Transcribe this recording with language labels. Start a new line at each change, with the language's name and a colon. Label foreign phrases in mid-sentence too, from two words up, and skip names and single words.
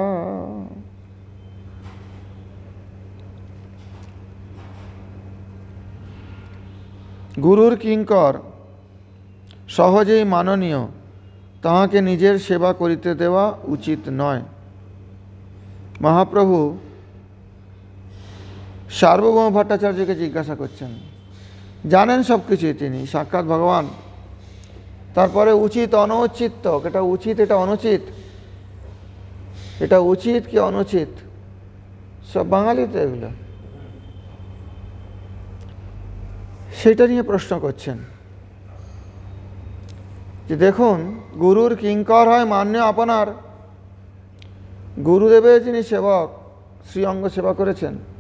Bangla: গুরুর কিঙ্কর সহজেই মাননীয় তাহাকে নিজের সেবা করিতে দেওয়া উচিত নয়। মহাপ্রভু সার্বভৌম ভট্টাচার্যকে জিজ্ঞাসা करছেন জানেন সব কিছুই তিনি সাক্ষাৎ ভগবান তারপরে উচিত অনুচিত তো এটা উচিত এটা অনুচিত এটা উচিত কি অনুচিত সব বাঙালিতে এগুলো সেটা নিয়ে প্রশ্ন করছেন যে দেখুন গুরুর কিঙ্কর হয় মান্য আপনার গুরুদেবের যিনি সেবক শ্রীঅঙ্গ সেবা করেছেন